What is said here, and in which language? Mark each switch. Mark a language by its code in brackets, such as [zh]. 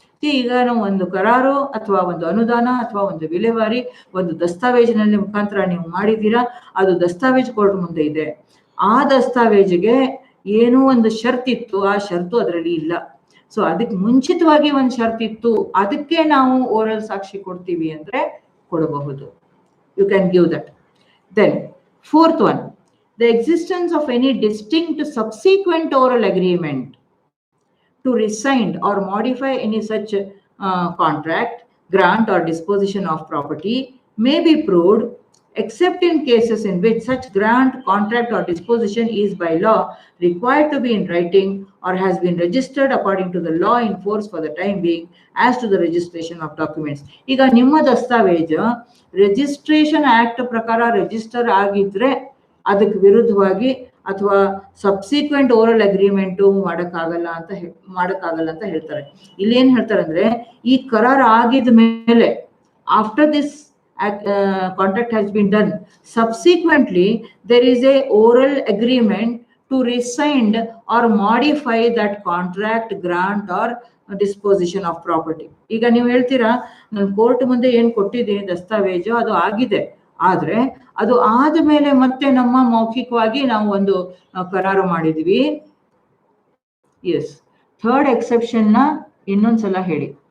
[kn] ಈಗ ನಾವು ಒಂದು ಕರಾರು ಅಥವಾ ಒಂದು ಅನುದಾನ ಅಥವಾ ಒಂದು ವಿಲೇವಾರಿ ಒಂದು ದಸ್ತಾವೇಜಿನಲ್ಲಿ ಮುಖಾಂತರ ನೀವು ಮಾಡಿದ್ದೀರಾ, ಅದು ದಸ್ತಾವೇಜ್ ಕೋರ್ಟ್ ಮುಂದೆ ಇದೆ. ಆ ದಸ್ತಾವೇಜಿಗೆ ಏನೋ ಒಂದು ಷರತ್ತಿತ್ತು, ಆ ಷರತ್ತು ಅದರಲ್ಲಿ ಇಲ್ಲ. ಸೊ ಅದಕ್ಕೆ ಮುಂಚಿತವಾಗಿ ಒಂದು ಷರತ್ತಿತ್ತು, ಅದಕ್ಕೆ ನಾವು ಓರಲ್ ಸಾಕ್ಷಿ ಕೊಡ್ತೀವಿ ಅಂದ್ರೆ ಕೊಡಬಹುದು. [en] You can give that. Then fourth one, the existence of any distinct subsequent oral agreement to rescind or modify any such contract, grant or disposition of property may be proved except in cases in which such grant, contract or disposition is by law required to be in writing or has been registered according to the law in force for the time being as to the registration of documents. [kn] ಈಗ ನಿಮ್ಮ ದಸ್ತಾವೇಜ್ registration act ಪ್ರಕಾರ register ಆಗಿದ್ರೆ ಅದಕ್ಕೆ ವಿರುದ್ಧವಾಗಿ ಅಥವಾ subsequent oral agreement ಮಾಡಕ್ಕಾಗಲ್ಲ ಅಂತ ಹೇಳ್ತಾರೆ. ಇಲ್ಲಿ ಏನ್ ಹೇಳ್ತಾರೆ ಅಂದ್ರೆ, ಈ ಕರಾರ್ ಆಗಿದ ಮೇಲೆ [en] After this contract has been done, subsequently there is a oral agreement to rescind or modify that contract, grant or disposition of property. [kn] ಈಗ ನೀವು ಹೇಳ್ತೀರಾ, ನಾನು ಕೋರ್ಟ್ ಮುಂದೆ ಏನ್ ಕೊಟ್ಟಿದ್ದೀನಿ ದಸ್ತಾವೇಜು ಅದು ಆಗಿದೆ, ಆದ್ರೆ ಅದು ಆದ್ಮೇಲೆ ಮತ್ತೆ ನಮ್ಮ ಮೌಖಿಕವಾಗಿ ನಾವು ಒಂದು ಕರಾರು ಮಾಡಿದ್ವಿ. ಎಸ್, ಥರ್ಡ್ ಎಕ್ಸೆಪ್ಷನ್ ನ ಇನ್ನೊಂದ್ಸಲ ಹೇಳಿ.